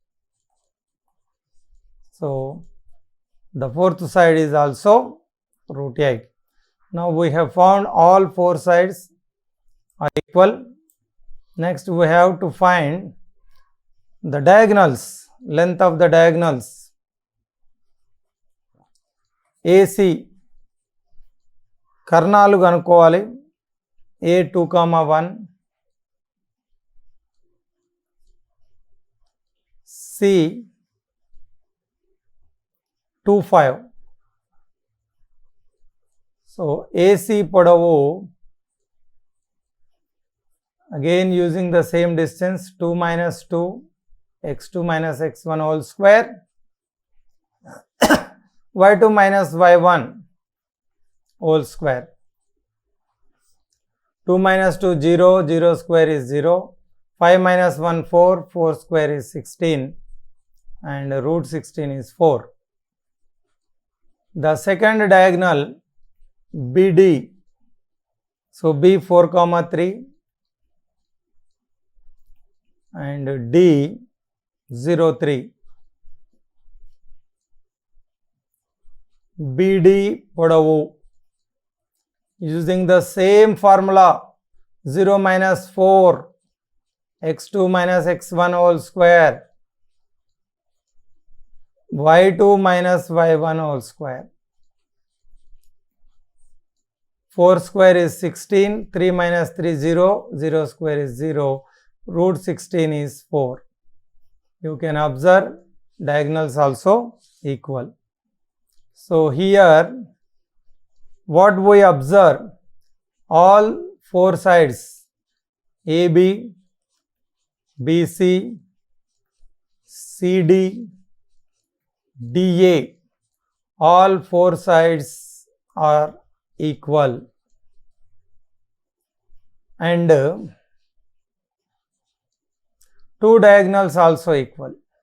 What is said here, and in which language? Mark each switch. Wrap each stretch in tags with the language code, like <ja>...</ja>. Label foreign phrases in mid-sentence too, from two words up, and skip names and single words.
<en>So the fourth side is also √8. Now we have found all 4 sides are equal. Next we have to find the diagonals, length of the diagonals.</en> <te>AC కర్ణాలు కనుక్కోవాలి.</te> <en>A2,1, C25. So AC పొడవు, again using the same distance, 2 minus 2 x2 minus x1 whole square, y2 minus y1 whole square. 2 minus 2 0, 0 square is 0, 5 minus 1 4, 4 square is 16 and root 16 is 4. The second diagonal BD, so B 4,3 and D 0,3. BD పొడవు, using the same formula, 0 minus 4 x2 minus x1 whole square, y2 minus y1 whole square. 4 square is 16, 3 minus 3 0, 0 square is 0, root 16 is 4. You can observe diagonals also equal. So here what we observe, all four sides AB, BC, CD, DA, all four sides are equal, and two diagonals also equal.</en>